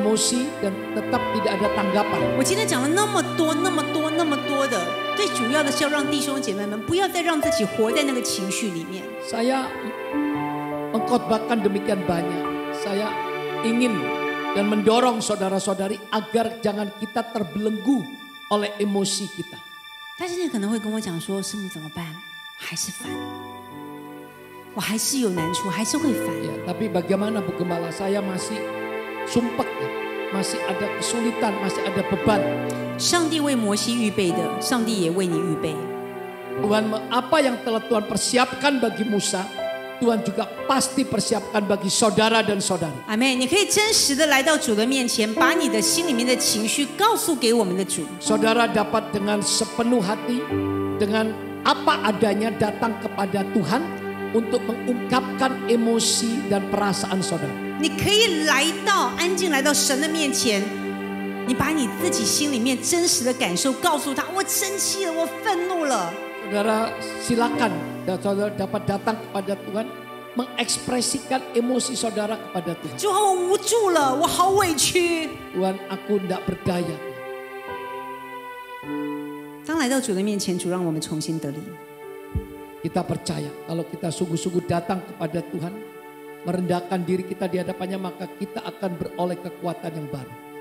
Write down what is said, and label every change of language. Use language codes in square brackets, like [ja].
[id] emosi dan tetap tidak ada tanggapan. [zh] 我今天讲了那么多的，最主要的是要让弟兄姐妹们不要再让自己活在那个情绪里面。 [id] Saya mengkhotbahkan demikian banyak. Saya ingin dan mendorong saudara-saudari agar jangan kita terbelenggu oleh emosi kita. [zh] 但是你可能会跟我讲说，师母怎么办？还是烦，我还是有难处，还是会烦。 [id] Ya, tapi bagaimana Bu Gembala? Saya masih sumpek, masih ada kesulitan, masih ada beban. [zh] 上帝为摩西预备的，上帝也为你预备。 [id] Tuhan, apa yang telah Tuhan persiapkan bagi Musa, Tuhan juga pasti persiapkan bagi saudara dan saudari. [zh] 阿妹，你可以真实的来到主的面前，把你的心里面的情绪告诉给我们的主。 [id] Saudara dapat dengan sepenuh hati, dengan apa adanya datang kepada Tuhan untuk mengungkapkan emosi dan perasaan saudara. [zh] 你可以来到安静来到神的面前，你把你自己心里面真实的感受告诉他，我生气了，我愤怒了。 [id] Saudara silakan, saudara dapat datang kepada Tuhan, mengekspresikan emosi saudara kepada Tuhan. [zh] 主啊，我无助了，我好委屈。 [id] Tuhan, aku tidak berdaya. [zh] 当来到主的面前，主让我们重新得力。 [id] Kita percaya kalau kita sungguh-sungguh datang kepada Tuhan, merendahkan diri kita di hadapannya, maka kita akan beroleh kekuatan yang baru.